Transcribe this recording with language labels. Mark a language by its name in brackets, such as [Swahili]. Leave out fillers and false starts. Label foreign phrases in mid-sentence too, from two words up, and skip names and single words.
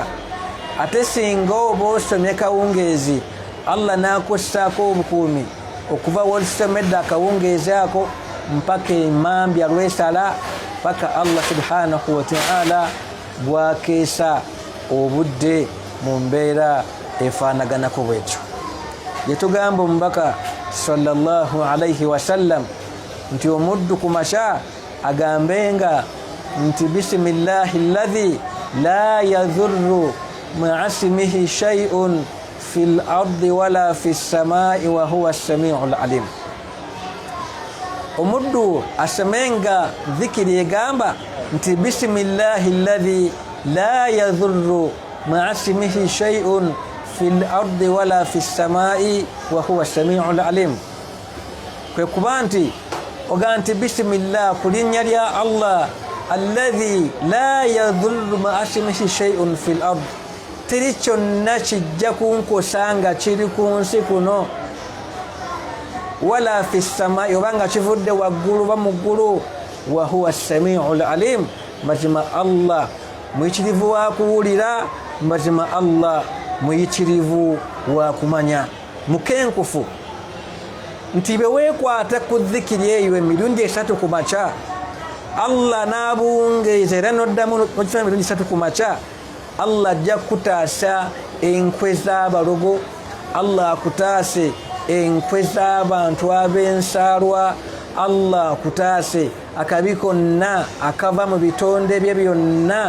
[Ganda] Ate singa oba osomye kawungeezi Allah n'akussaako obukuumi okuva wazisomedde akawungeezi ako mpaka emambya lwesala, paka Allah [Arabic] سبحانه وتعالى [Ganda] bwakeesa obudde mu mbeera efaanaganako bwetyo. Yetugamba omubaka [Arabic] صلى الله عليه وسلم [Ganda] nti omuddu ku makya agambenga nti [Arabic] بسم الله الذي لا يضر مع اسمه شيء في الأرض ولا في السماء وهو السميع العليم. [Ganda] Omuddu asemenga dhikiri egamba nti [Arabic] بسم الله الذي لا يضر مع اسمه شيء في الأرض ولا في السماء وهو السميع العليم. [Ganda] Kwe kuba nti oga nti bisimillah kulinnya lya Allah [Arabic] الذي لا يضر مع اسمه شيء في الأرض, [Ganda] teri kyonna kijja kunkosa nga kiri ku nsi kuno, [Arabic] ولا في السماء [Ganda] obanga kivudde waggulu ba mu ggulu, [Arabic] وهو السميع العليم, [Ganda] mazima Allah muyitirivu wa kuwulira, mazima Allah muyitirivu wa kumanya. Mukenkufu nti beweekwata ku dhikiri eyo emirundi 3 ku makya, Allah n'abuwungeeza era n'oddamu n'okifuna emirundi 3 ku makya, Allah ajja kutaasa enkwe z'abalogo, Allah akutaase enkwe z'abantu ab'ensaalwa, Allah akutaase akabi konna akava mu bitonde bye byonna.